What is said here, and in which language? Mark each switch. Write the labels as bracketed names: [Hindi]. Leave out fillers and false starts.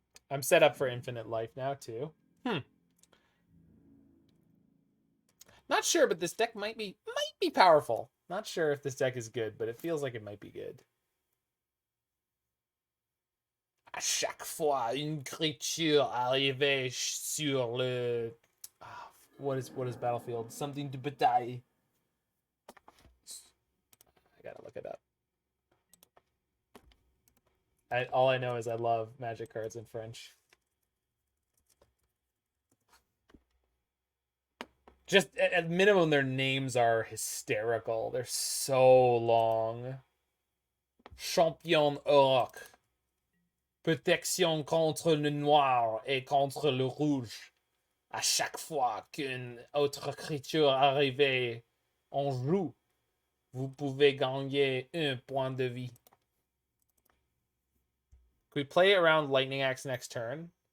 [English] I'm set up for infinite life now too. Not sure, but this deck might be powerful. Not sure if this deck is good, but it feels like it might be good. [French] À chaque fois une créature arrivait sur le [English] what is battlefield? Something to bataille. I gotta look it up. All I know is I love Magic cards in French. Just at minimum, their names are hysterical. They're so long. Champion Auriok. [French] Protection contre le noir et contre le rouge. À chaque fois qu'une autre créature arrive en joue, vous pouvez gagner un point de vie. [English] Can we play around Lightning Axe next turn?